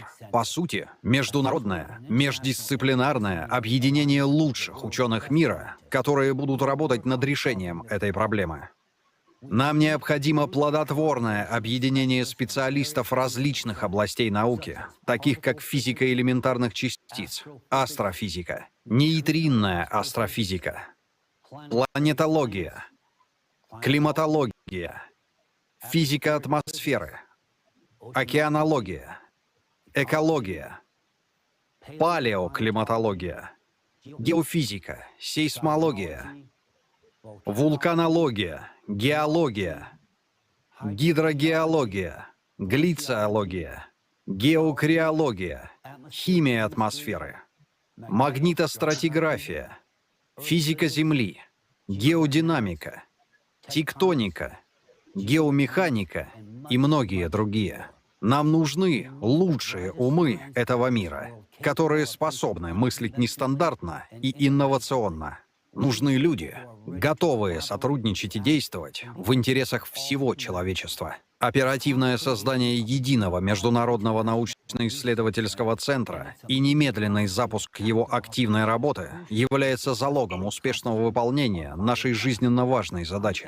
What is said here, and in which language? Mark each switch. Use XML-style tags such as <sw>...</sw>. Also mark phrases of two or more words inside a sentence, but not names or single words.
<ru>По сути, международное, междисциплинарное объединение лучших ученых мира, которые будут работать над решением этой проблемы. Нам необходимо плодотворное объединение специалистов различных областей науки, таких как физика элементарных частиц, астрофизика, нейтринная астрофизика, планетология, климатология, физика атмосферы, океанология, экология, палеоклиматология, геофизика, сейсмология, вулканология, геология, гидрогеология, глициология, геокриология, химия атмосферы, магнитостратиграфия, физика Земли, геодинамика, тектоника, геомеханика и многие другие. Нам нужны лучшие умы этого мира, которые способны мыслить нестандартно и инновационно. Нужны люди, готовые сотрудничать и действовать в интересах всего человечества. Оперативное создание единого международного научно-исследовательского центра и немедленный запуск его активной работы является залогом успешного выполнения нашей жизненно важной задачи.</ru>